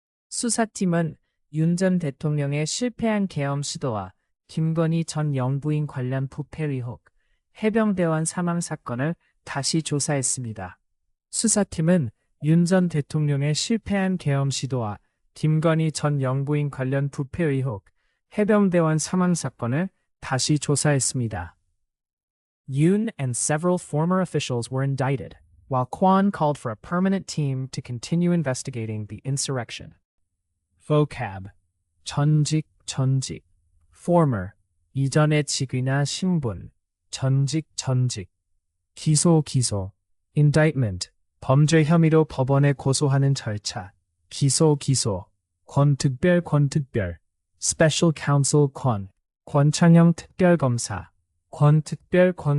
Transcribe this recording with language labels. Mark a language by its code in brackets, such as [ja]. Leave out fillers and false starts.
[ko] 수사팀은 윤 전 대통령의 실패한 계엄 시도와 김건희 전 영부인 관련 부패 의혹, 해병대원 사망 사건을 다시 조사했습니다. 수사팀은 윤 전 대통령의 실패한 계엄 시도와 김건희 전 영부인 관련 부패 의혹, 해병대원 사망 사건을 다시 조사했습니다. [en] Yoon and several former officials were indicted, while Kwon called for a permanent team to continue investigating the insurrection. [ko] Vocab, 전직, former, 이전의 직위나 신분, 전직, 기소, indictment, 범죄 혐의로 법원에 고소하는 절차, 기소, 권특별, special counsel 권창영 특별검사, 권특별,